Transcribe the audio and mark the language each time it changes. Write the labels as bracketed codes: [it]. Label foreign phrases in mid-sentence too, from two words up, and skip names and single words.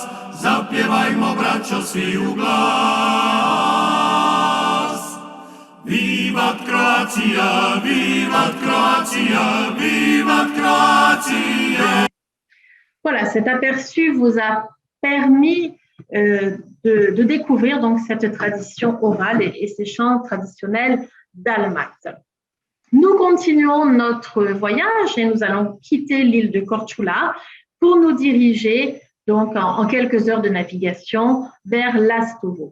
[hr] Zapjevajmo, braćo, svi u glas. [la] Vivat Croatia, vivat Croatia, vivat Croatia. [fr] Voilà, cet aperçu vous a permis de découvrir donc cette tradition orale et ces chants traditionnels dalmates. Nous continuons notre voyage et nous allons quitter l'île de Korčula pour nous diriger donc en quelques heures de navigation vers Lastovo.